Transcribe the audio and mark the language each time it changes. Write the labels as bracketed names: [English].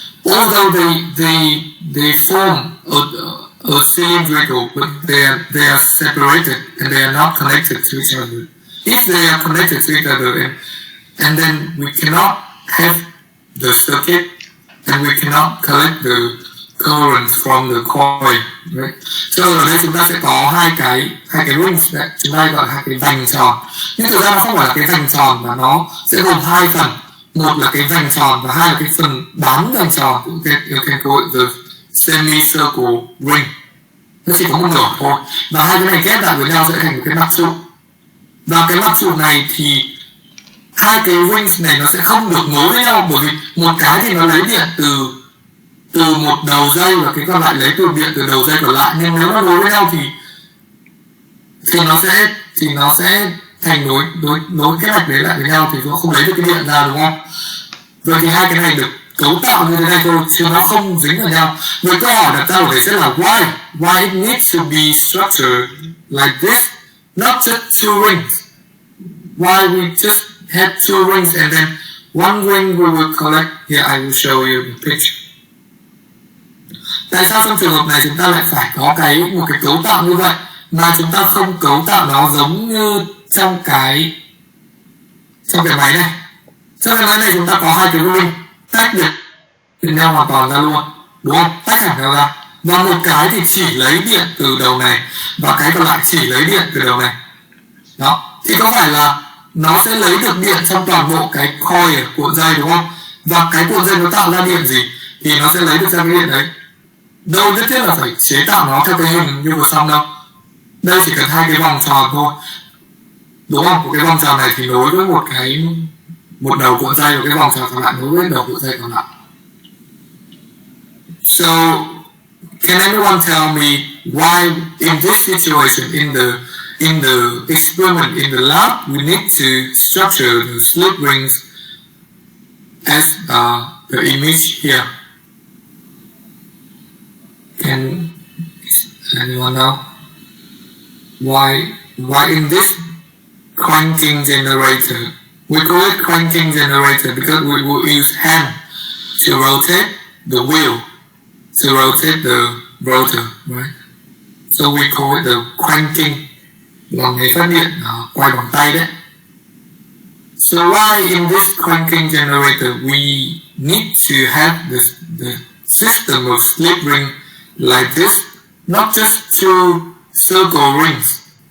[English] Although they form a cylindrical, but they are separated and they are not connected to each other. If they are connected to each other, and then we cannot have the circuit, and we cannot collect the current from the coil, right? [Vietnamese] So ở đây chúng ta sẽ có hai cái rings, chúng ta gọi là hai cái vành tròn. Nhưng thực ra nó không phải là cái vành tròn, mà nó sẽ gồm hai phần. Một là cái vành tròn và hai là cái phần bám vành tròn. [English] You can call it the semicircle ring. [Vietnamese] Nó chỉ có một nửa thôi. Và hai cái này ghép lại với nhau sẽ thành một cái mặt trụ. Và cái mặt trụ này thì hai cái rings này nó sẽ không được nối với nhau, bởi vì một cái thì nó lấy điện từ một đầu dây và cái còn lại lấy điện từ đầu dây còn lại. Nhưng nếu nó nối với nhau thì nó sẽ thành nối cái mạch đấy lại với nhau, thì nó không lấy được cái điện ra, đúng không? Rồi thì hai cái này được cấu tạo như thế này thôi, chứ nó không dính vào nhau. Với câu hỏi đặt ra ở đây sẽ là [English] why it needs to be structured like this, not just two rings. Why we just have two rings and then one ring we will collect. Here I will show you the picture. [Vietnamese] Tại sao trong trường hợp này chúng ta lại phải có một cái cấu tạo như vậy, mà chúng ta không cấu tạo nó giống như trong cái máy này? Trong cái máy này chúng ta có hai cái ring tách được nhau hoàn toàn ra luôn, đúng không? Tách hẳn nhau ra, và một cái thì chỉ lấy điện từ đầu này và cái còn lại chỉ lấy điện từ đầu này. Đó, thì có phải là nó sẽ lấy được điện trong toàn bộ cái coil cuộn dây, đúng không? Và cái cuộn dây nó tạo ra điện gì thì nó sẽ lấy được ra cái điện đấy. Đâu nhất thiết là phải chế tạo nó theo cái hình như vừa xong đâu. Đây chỉ cần hai cái vòng tròn thôi, đúng không? Một cái vòng tròn này thì nối với một đầu cuộn dây, và cái vòng tròn còn lại nối với đầu cuộn dây còn lại. [English] So, can anyone tell me why in this situation, in the experiment in the lab, we need to structure the slip rings as the image here? Can anyone know why in this cranking generator, we call it cranking generator because we will use hand to rotate the wheel, to rotate the rotor, right? So we call it the cranking, [Vietnamese] là nghề phát điện quay bằng tay đấy. [English] So why in this cranking generator we need to have the system of slip ring like this, not just two circle rings?